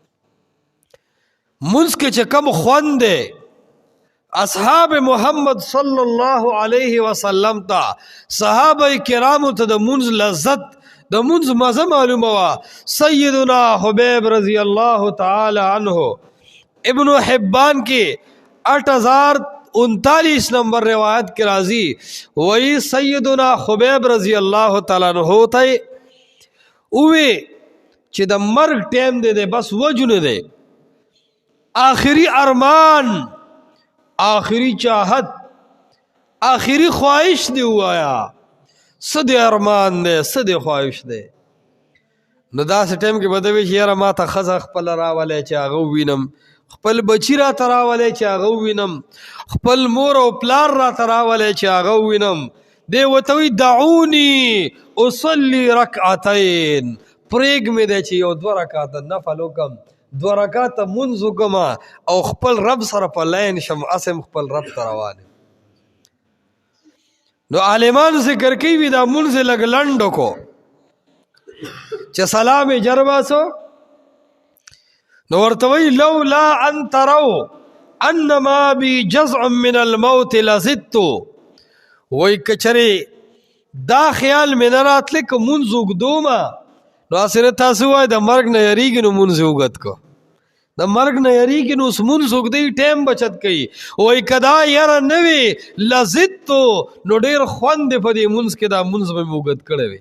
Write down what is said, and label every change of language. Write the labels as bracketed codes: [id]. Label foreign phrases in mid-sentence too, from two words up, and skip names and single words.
[ps] مونځ کې چې کم خوند دی اصحاب محمد [ar] صلی الله علیه وسلم [ps] تا صحابه کرامو ته د مونځ لذت د مونځ مزه معلومه وا سیدنا حبیب [ar] رضی الله تعالی عنہ [ps] ابن حبان کې 8039 نمبر روایت کې راځي وہی سیدنا حبیب [ar] رضی الله تعالی عنہ [ps] ته اوه چې د مرګ ټیم دی بس وجنه دی، [ur] آخری ارمان، آخری چاہت، آخری خواہش [ps] دی وایا څه دی ارمان دی څه دی خواہش دی. نو داسې ټیم کې به ده وي چې یاره ما ته ښځه خپله راولی چې هغه ووینم، خپل بچي راته راولی چې هغه ووینم، خپل مور او پلار راته راولی چې هغه ووینم. دی ورته وایي [ar] دعوني اصلي رکعتین، [ps] پرېږ مې دی چې یو 2 رکعته نفل وکړم، 2 رکعته مونځ وکړم او خپل رب سره په لاین شم، اسم خپل رب ته روان یم. نو عالمان ذکر کوي دا مونځ لږ لنډ وکړو چې سلام یې جر باسو. نو ورته وایي [ar] لولا ان تروا انما بي جزع من الموت لزدت، [ps] وایي که چرې دا خیال مې نه راتلی که مونځ اوږدومه نو هسې نه تاسو وایي د مرګ نه یریږي نو مونځ یې اوږد کو، د مرګ نه یریږي نو اوس مونځ اوږدوي ټایم بچت کوي. وایي که دا یره نه وي لزدتو نو ډېر خوند دی په دې مونځ کې، دا مونځ به مې اوږد کړی وي.